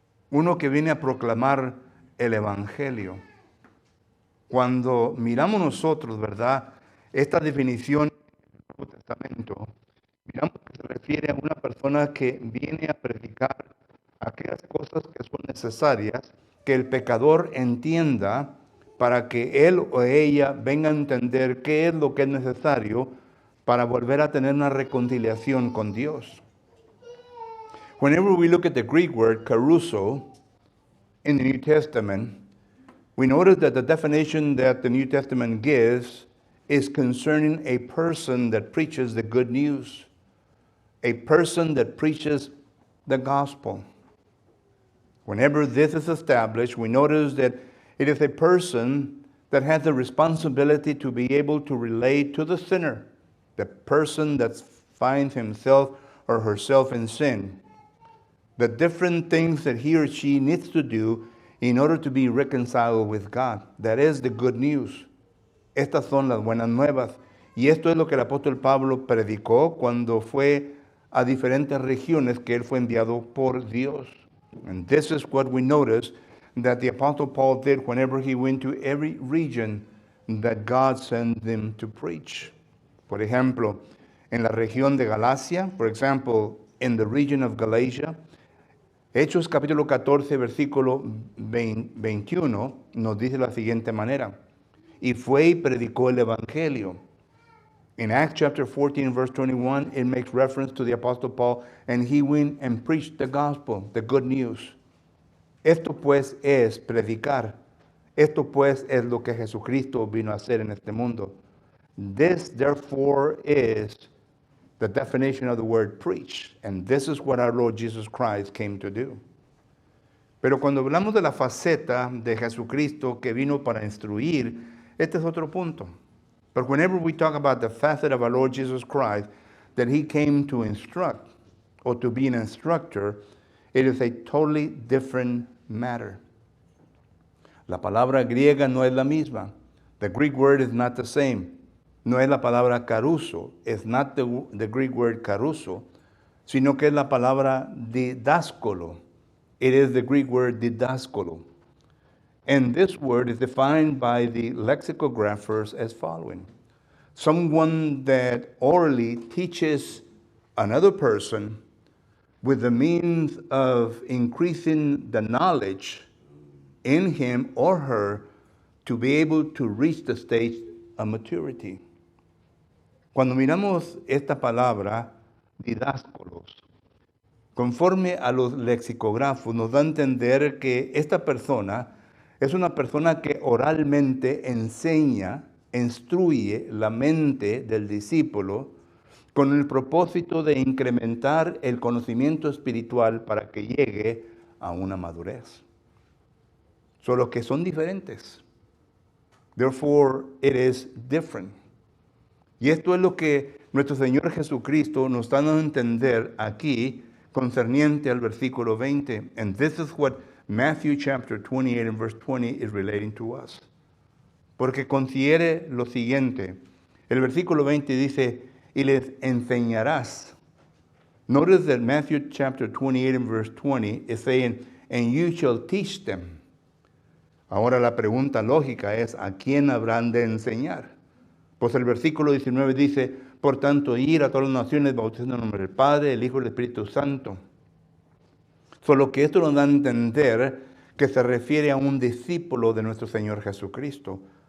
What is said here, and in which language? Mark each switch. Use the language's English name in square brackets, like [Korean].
[Spanish] Uno que viene a proclamar el Evangelio. Cuando miramos nosotros, ¿verdad?, esta definición del Nuevo Testamento, miramos que se refiere a una persona que viene a predicar aquellas cosas que son necesarias, que el pecador entienda para que él o ella venga a entender qué es lo que es necesario para volver a tener una reconciliación con Dios. [English] Whenever we look at the Greek word caruso in the New Testament, we notice that the definition that the New Testament gives is concerning a person that preaches the good news, a person that preaches the gospel. Whenever this is established, we notice that it is a person that has the responsibility to be able to relate to the sinner, the person that finds himself or herself in sin, the different things that he or she needs to do in order to be reconciled with God. That is the good news. [Spanish] Estas son las buenas nuevas. Y esto es lo que el apóstol Pablo predicó cuando fue a diferentes regiones que él fue enviado por Dios. [English] And this is what we notice that the apostle Paul did whenever he went to every region that God sent them to preach. [Spanish] Por ejemplo, en la región de Galacia, [English] for example, in the region of Galatia, [Spanish] Hechos capítulo 14, versículo 21, nos dice de la siguiente manera. Y fue y predicó el evangelio. [English] In Acts chapter 14, verse 21, it makes reference to the apostle Paul, and he went and preached the gospel, the good news. [Spanish] Esto pues es predicar. Esto pues es lo que Jesucristo vino a hacer en este mundo. [English] This therefore is the definition of the word preach. And this is what our Lord Jesus Christ came to do. [Spanish] Pero cuando hablamos de la faceta de Jesucristo que vino para instruir, este es otro punto. [English] But whenever we talk about the facet of our Lord Jesus Christ, that he came to instruct or to be an instructor, it is a totally different matter. [Spanish] La palabra griega no es la misma. [English] The Greek word is not the same. [Spanish] No es la palabra caruso. [English] It's not the Greek word caruso, [Spanish] sino que es la palabra didáscolo. [English] It is the Greek word didáscolo. And this word is defined by the lexicographers as following. Someone that orally teaches another person with the means of increasing the knowledge in him or her to be able to reach the stage of maturity. [Spanish] Cuando miramos esta palabra, didáscolos, conforme a los lexicógrafos, nos da a entender que esta persona es una persona que oralmente enseña, instruye la mente del discípulo con el propósito de incrementar el conocimiento espiritual para que llegue a una madurez. Solo que son diferentes. [English] Therefore, it is different. [Spanish] Y esto es lo que nuestro Señor Jesucristo nos está dando a entender aquí concerniente al versículo 20. [English] And this is what Matthew chapter 28 and verse 20 is relating to us. [Spanish] Porque considere lo siguiente. El versículo 20 dice, y les enseñarás. [English] Notice that Matthew chapter 28 and verse 20 is saying, and you shall teach them. [Spanish] Ahora la pregunta lógica es, ¿a quién habrán de enseñar? Pues el versículo 19 dice, por tanto, ir a todas las naciones bautizando en el nombre del Padre, del Hijo y del Espíritu Santo. Solo que esto nos da a entender que se refiere a un discípulo de nuestro Señor Jesucristo.